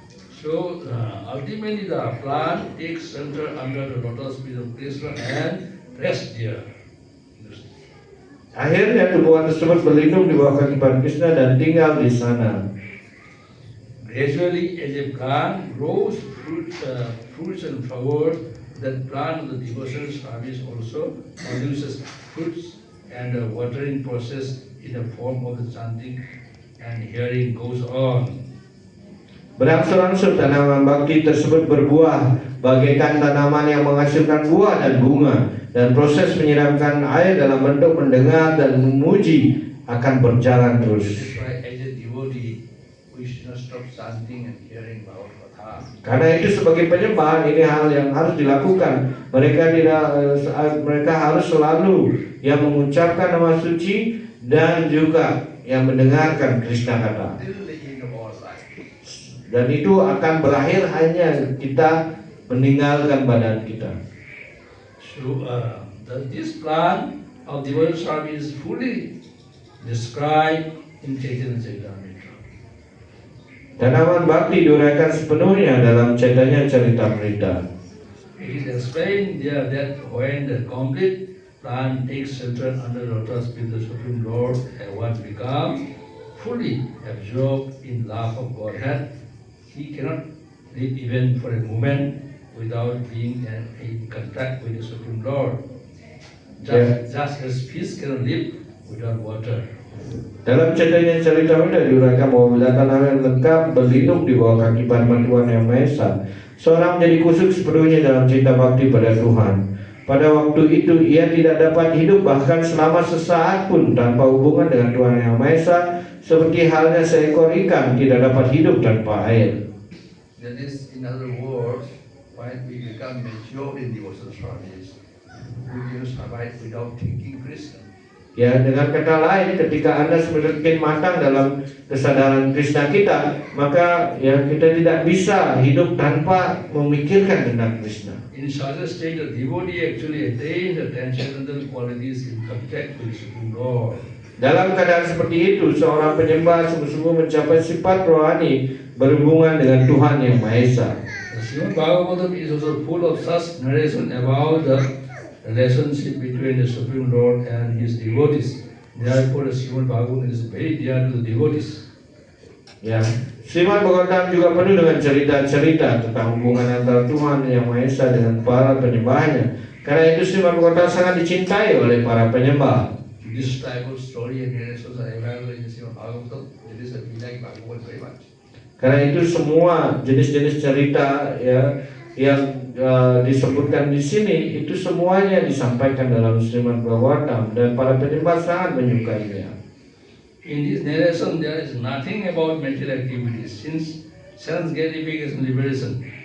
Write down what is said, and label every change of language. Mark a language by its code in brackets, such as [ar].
[en] So ultimately the plant takes shelter under the lotus feet of Krishna and rests there. [id] Akhirnya tumbuhan tersebut berlindung di bawah kaki Krishna dan tinggal di sana. [en] Gradually, as a plant grows fruits and flowers, that plant of the devotional service also produces fruits, and the watering process in the form of the chanting and hearing goes on. [id] Berangsur-angsur tanaman bakti tersebut berbuah bagaikan tanaman yang menghasilkan buah dan bunga, dan proses menyiramkan air dalam bentuk mendengar dan memuji akan berjalan terus. [en] That's why as a devotee, we should not stop chanting and hearing Bhagavad Gita. [id] Karena itu sebagai penyembah ini hal yang harus dilakukan. Mereka harus selalu mengucapkan nama suci dan juga yang mendengarkan Krishna kata. [en] Till the end of our life. [id] Dan itu akan berakhir hanya kita meninggalkan badan kita. [en] So this plan of devotional service is fully described in Chaitanya Charitamrita. [id] Tanaman bakti diuraikan sepenuhnya dalam Chaitanya Charitamrita. [en] It is explained there that when the complete plant takes shelter under the lotus feet of the Supreme Lord, and one becomes fully absorbed in love of Godhead, he cannot live even for a moment without being in contact with the Supreme Lord. Just as fish cannot live without water. [id] Dalam Chaitanya Charitamrita diuraikan bahwa bila tanaman lengkap berlindung di bawah kaki Tuhan Yang Maha Esa, seorang menjadi kusuk sepenuhnya dalam cinta bakti pada Tuhan. Pada waktu itu ia tidak dapat hidup bahkan selama sesaat pun tanpa hubungan dengan Tuhan Yang Maha Esa, seperti halnya seekor ikan tidak dapat hidup tanpa air. [en] That is, in other words, when we become mature in devotional service, we can survive without thinking Krishna. [id] Ya, dengan kata lain, ketika Anda semakin matang dalam kesadaran Krishna kita, maka kita tidak bisa hidup tanpa memikirkan tentang Krishna. [en] In such a state, the devotee actually attains the transcendental qualities in contact with the Supreme Lord. [id] Dalam keadaan seperti itu, seorang penyembah sungguh-sungguh mencapai sifat rohani berhubungan dengan Tuhan Yang Maha Esa. [en] The Srimad Bhagavatam is also full of such narration about the relationship between the Supreme Lord and His devotees. Therefore, the Srimad Bhagavatam is very dear to the devotees. [id] Ya, Srimad Bhagavatam juga penuh dengan cerita-cerita tentang hubungan antara Tuhan Yang Maha Esa dengan para penyembahnya. Karena itu Srimad Bhagavatam sangat dicintai oleh para penyembah. [en] This type of story and narrations are available in the Srimad Bhagavatam. It is a like Bhagavad very much. [id] Karena itu semua jenis-jenis cerita yang disebutkan di sini itu semuanya disampaikan dalam Srimad Bhagavatam dan para penyembah sangat menyukainya. [en] In this narration, there is nothing about material activities, since sense gratification liberation.